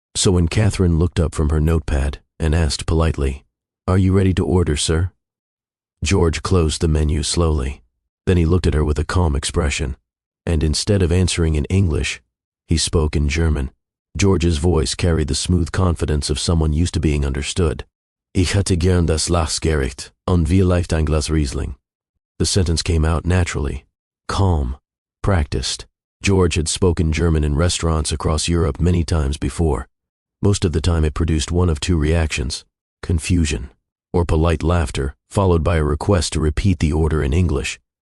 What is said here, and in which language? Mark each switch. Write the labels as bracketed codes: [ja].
[en] So when Catherine looked up from her notepad and asked politely, "Are you ready to order, sir?" George closed the menu slowly. Then he looked at her with a calm expression, and instead of answering in English, he spoke in German. George's voice carried the smooth confidence of someone used to being understood. [de] "Ich hätte gern das Lachsgericht und vielleicht ein Glas Riesling." [en] The sentence came out naturally, calm, practiced. George had spoken German in restaurants across Europe many times before. Most of the time it produced one of two reactions: confusion or polite laughter, followed by a request to repeat the order in English.